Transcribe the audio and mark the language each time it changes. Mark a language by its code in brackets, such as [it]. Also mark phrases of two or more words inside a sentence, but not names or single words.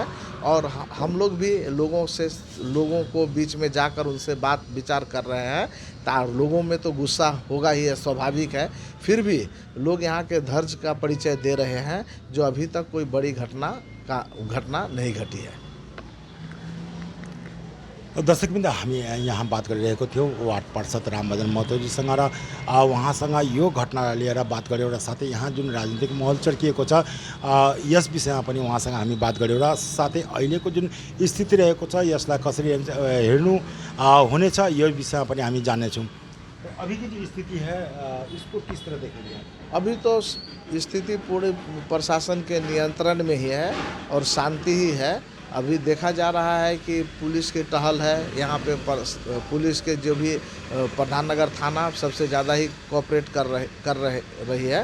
[hi] और हम लोग भी लोगों को बीच में जाकर उनसे बात विचार कर रहे हैं। लोगों में तो गुस्सा होगा ही है, स्वाभाविक है, फिर भी लोग यहाँ के धैर्य का परिचय दे रहे हैं, जो अभी तक कोई बड़ी घटना नहीं घटी है। [ne] दर्शकवृन्द, हामी यहाँ बात गरिरहेको थियौँ वार्ड पार्षद रामभजन महतोजीसँग र उहाँसँग यो घटना लिएर बात गऱ्यौँ र साथै यहाँ जुन राजनीतिक माहौल चर्किएको छ यस विषयमा पनि उहाँसँग हामी बात गऱ्यौँ र साथै अहिलेको जुन स्थिति रहेको छ यसलाई कसरी हेर्नु हुनेछ यो विषयमा पनि हामी जान्नेछौँ। [hi] अभी की जो स्थिति है इसको किस तरह देखेंगे? अभी तो स्थिति पूरे प्रशासन के नियंत्रण में ही है और शांति ही है। अभी देखा जा रहा है कि पुलिस की टहल है यहाँ पे, पुलिस के जो भी प्रधान नगर थाना सबसे ज़्यादा ही कोऑपरेट कर रही है।